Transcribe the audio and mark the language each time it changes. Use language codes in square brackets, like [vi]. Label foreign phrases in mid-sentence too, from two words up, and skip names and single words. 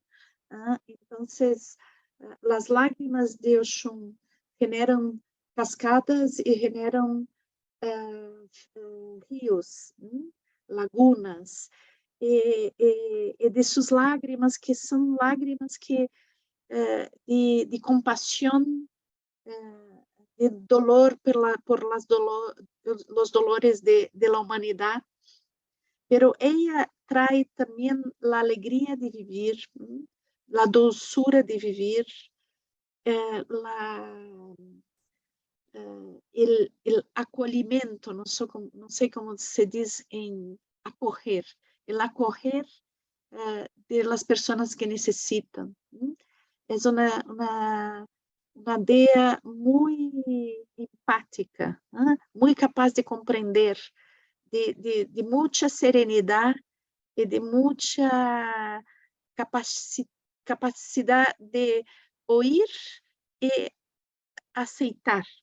[pt] Então, as lágrimas de Oxum generam cascadas e generam rios, lagunas, e de suas lágrimas, que são lágrimas que, de compaixão, [es] de dolor por los dolores de la humanidad, pero ella trae también la alegría de vivir, la dulzura de vivir, [pt] el acolhimento, não sei como se diz em acolher, [es] el acolher de las personas que necessitam. [pt] É uma dea muito empática, muito capaz de compreender, de muita serenidade e de muita capacidade de ouvir e aceitar.